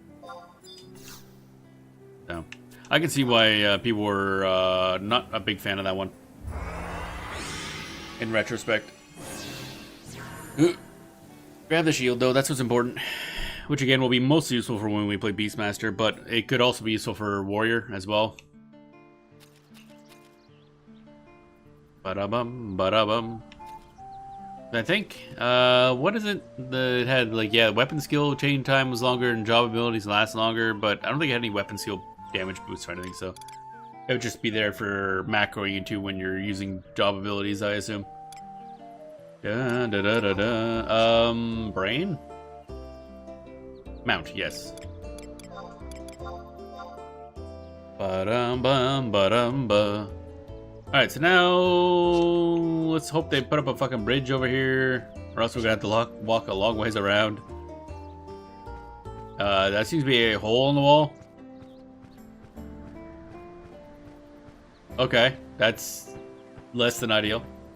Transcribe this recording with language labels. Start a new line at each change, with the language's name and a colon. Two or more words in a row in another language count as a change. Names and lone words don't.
English: So, I can see why people were not a big fan of that one. In retrospect. Grab the shield, though. That's what's important. Which, again, will be most useful for when we play Beastmaster, but it could also be useful for Warrior as well. Ba-da-bum, ba-da-bum. I think, what is it? It had, like, yeah, weapon skill chain time was longer and job abilities last longer, but I don't think it had any weapon skill damage boosts or anything, so it would just be there for macroing into when you're using job abilities, I assume. Da-da-da-da-da. Brain? Mount, yes. Ba-dum-bum, ba-dum-ba. Alright, so now let's hope they put up a fucking bridge over here, or else we're gonna have to walk a long ways around. That seems to be a hole in the wall. Okay, that's less than ideal.